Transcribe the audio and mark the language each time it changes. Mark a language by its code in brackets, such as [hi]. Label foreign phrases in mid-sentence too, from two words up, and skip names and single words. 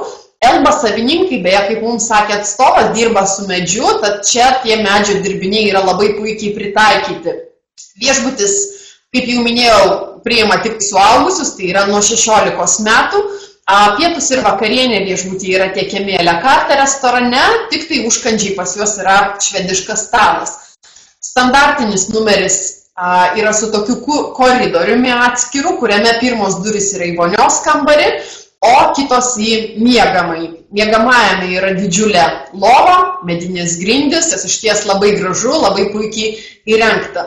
[lt] Elba savininkai, beje, kaip mums sakė atstovas, dirba su medžiu, tad čia tie medžio dirbiniai yra labai puikiai pritaikyti. Viešbutis, kaip jau minėjau, priima tik suaugusius, tai yra nuo 16 metų. Pietus ir vakarienė viešbutyje yra tiekiami [fr] à la carte [lt] restorane, tik tai užkandžiai pas juos yra švediškas stalas. Standartinis numeris yra su tokiu koridoriumi atskiru, kuriame pirmos durys yra į vonios kambarį, o kitos į miegamąjį. Miegamajame yra didžiulė lova, medinės grindys, tas išties labai gražu, labai puikiai įrengta.